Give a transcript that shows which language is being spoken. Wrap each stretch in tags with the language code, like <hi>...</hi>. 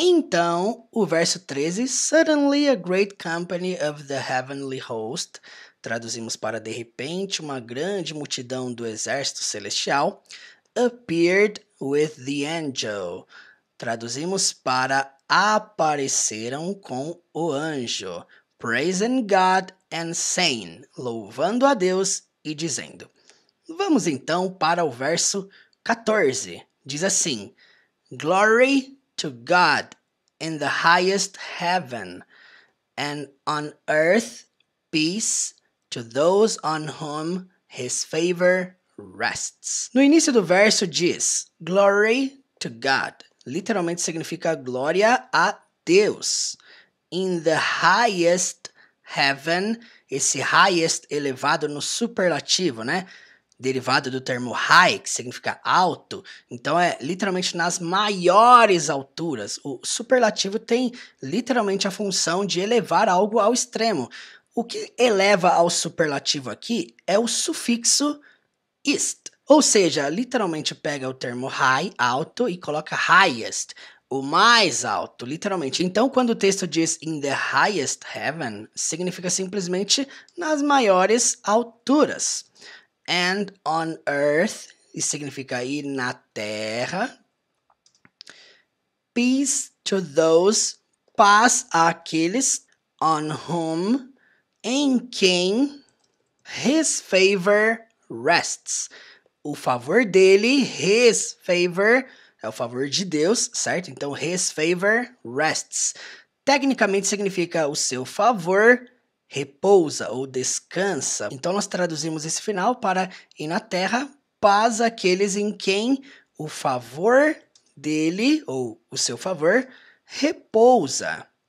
<pt>Então, o verso 13,</pt> <en>suddenly a great company of the heavenly host,</en> <pt>traduzimos para de repente uma grande multidão do exército celestial,</pt> <en>appeared with the angel.</en> <pt>Traduzimos para apareceram com o anjo.</pt> <en>Praising God and saying,</en> <pt>louvando a Deus e dizendo. Vamos então para o verso 14. Diz assim:</pt> <en>Glory to God in the highest heaven, and on earth peace to those on whom his favor rests.</en> <pt>No início do verso diz</pt> <en>Glory to God.</en> <pt>Literalmente significa glória a Deus.</pt> <en>In the highest heaven,</en> <pt>esse highest elevado no superlativo, né? Derivado do termo high, que significa alto. Então é literalmente nas maiores alturas. O superlativo tem literalmente a função de elevar algo ao extremo. O que eleva ao superlativo aqui é o sufixo ist. Ou seja, literalmente pega o termo high, alto, e coloca highest, o mais alto, literalmente. Então, quando o texto diz</pt> <en>in the highest heaven,</en> <pt>significa simplesmente nas maiores alturas.</pt> <en>And on earth,</en> <pt>isso significa aí na terra.</pt> <en>Peace to those,</en> <pt>paz àqueles,</pt> <en>on whom,</en> <pt>em quem,</pt> <en>his favor rests.</en> <pt>O favor dele,</pt> <en>his favor,</en> <pt>é o favor de Deus, certo? Então,</pt> <en>his favor rests.</en> <pt>Tecnicamente significa o seu favor repousa ou descansa. Então, nós traduzimos esse final para e na terra, paz àqueles em quem o favor dele, ou o seu favor, repousa.</pt>